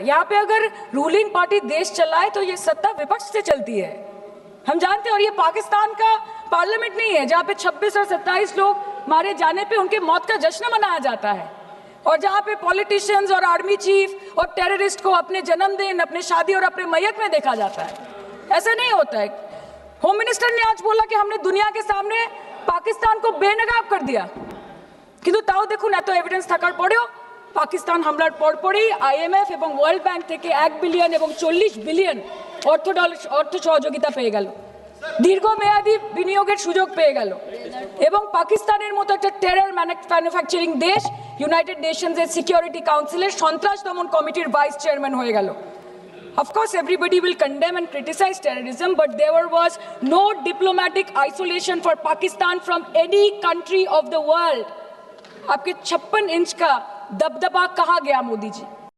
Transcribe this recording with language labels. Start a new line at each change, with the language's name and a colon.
Hindi: यहाँ पे अगर रूलिंग पार्टी देश चलाए तो ये सत्ता विपक्ष से चलती है, हम जानते हैं। और ये पाकिस्तान का पार्लियामेंट नहीं है जहाँ पे 26 और 27 लोग मारे जाने पे उनके मौत का जश्न मनाया जाता है, और जहां पे पॉलिटिशियंस और आर्मी चीफ और टेररिस्ट को अपने जन्मदिन, अपने शादी और अपने मैयत में देखा जाता है। ऐसा नहीं होता है। होम मिनिस्टर ने आज बोला कि हमने दुनिया के सामने पाकिस्तान को बेनकाब कर दिया,
Bangla: কিন্তু তাও দেখুন এত এভিডেন্স থাকার পরেও পাকিস্তান হামলার পরপরই আইএমএফ এবং ওয়ার্ল্ড ব্যাংক থেকে 1 বিলিয়ন এবং 40 বিলিয়ন অর্থ সহযোগিতা পেয়ে গেল, দীর্ঘমেয়াদী বিনিয়োগের সুযোগ পেয়ে গেল, এবং পাকিস্তানের মতো একটা টেরর ম্যানুফ্যাকচারিং দেশ ইউনাইটেড নেশনসের সিকিউরিটি কাউন্সিলের সন্ত্রাস দমন কমিটির ভাইস চেয়ারম্যান হয়ে গেল।
English: Of course, everybody will condemn and criticize terrorism, but there was no diplomatic isolation for Pakistan from any country of the world.
Hindi: आपके 56 इंच का दबदबा कहाँ गया मोदी जी?